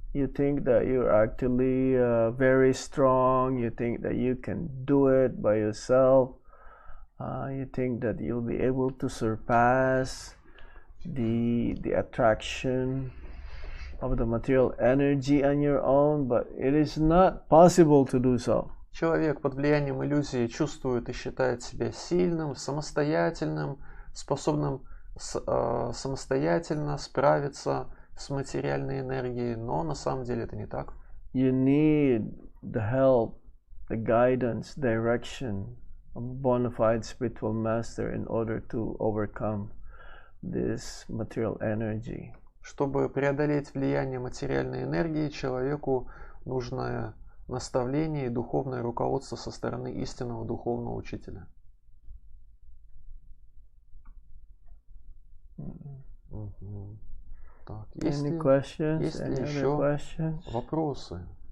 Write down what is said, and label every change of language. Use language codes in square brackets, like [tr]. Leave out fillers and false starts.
[en] You think that you're actually very strong, you think that you can do it by yourself, you think that you'll be able to surpass the attraction of the material energy on your own, but it is not possible to do so. [ru] Человек под влиянием иллюзии чувствует и считает себя сильным, самостоятельным, способным самостоятельно справиться с материальной энергией, но на самом деле это не так. [en] You need the help, the guidance, direction of a bona fide spiritual master in order to overcome this material energy. [ru] Чтобы преодолеть влияние материальной энергии, человеку нужно наставление и духовное руководство со стороны истинного духовного учителя. Так, есть ли еще вопросы?